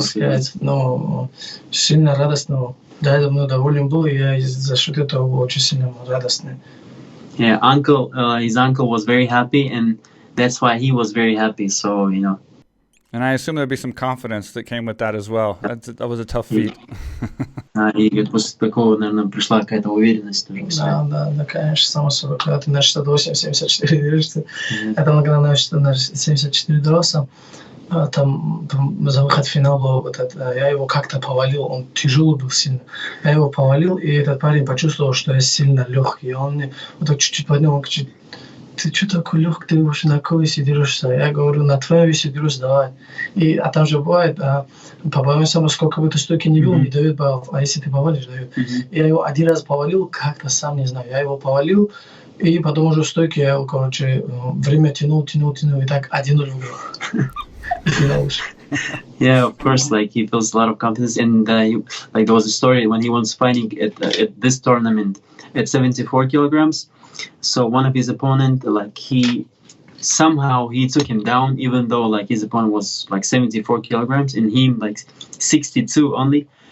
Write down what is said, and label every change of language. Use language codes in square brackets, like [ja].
[ru] сказать, ну, сильно радостно. Да, я давно доволен был, и я за счет этого был очень сильно радостный. [en] Yeah, his uncle was very happy, and that's why he was very happy. So, you know. And I assume there'd be some confidence that came with that as well. That was a tough feat. [ru] И после такого, наверное, пришла какая-то уверенность тоже. Да, конечно, само собой. Когда ты на 68-74 держишься, это когда на 74 дрался, там за выход в финал был вот это, я его как-то повалил, он тяжелый был сильно. Я его повалил, и этот парень почувствовал, что я сильно легкий. И он мне вот так чуть-чуть поднял, он кричит: ты что такой легкий, ты вообще на какой весе дерешься? Я говорю, на твоем весе дерусь, давай. А там же бывает, по боевым самому, сколько бы ты стойки не бил, не дает баллов, а если ты повалишь, дает. Я его один раз повалил, как-то сам не знаю, я его повалил, и потом уже в стойке я его, короче, время тянул, и так 1-0 выиграл. [en] Yeah, of course, like he feels a lot of confidence, and like there was a story when he was fighting at this tournament at 74 kilograms. So one of his opponent, like he took him down, even though like his opponent was like 74 kilograms and him like 62 only.